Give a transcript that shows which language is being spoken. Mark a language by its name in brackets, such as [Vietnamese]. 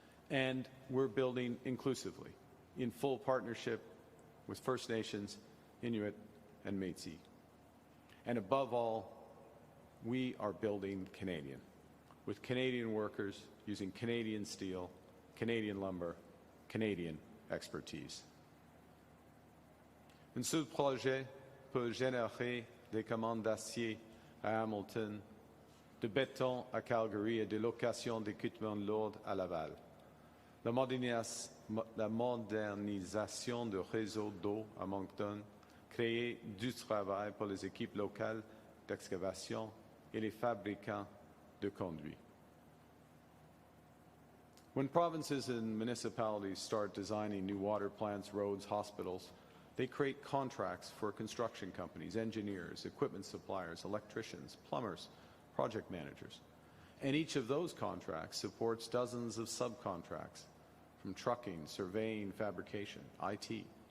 [English] And we're building inclusively, in full partnership with First Nations, Inuit, and Métis. And above all, we are building Canadian, with Canadian workers using Canadian steel, Canadian lumber, Canadian expertise. [French] Un seul projet peut générer des commandes d'acier à Hamilton, de béton à Calgary et de location d'équipements lourds à Laval. La modernisation du réseau d'eau à Moncton crée du travail pour les équipes locales d'excavation et les fabricants de conduits. [English] When provinces and municipalities start designing new water plants, roads, hospitals, they create contracts for construction companies, engineers, equipment suppliers, electricians, plumbers, project managers. And each of those contracts supports dozens of subcontracts, from trucking, surveying, fabrication, IT.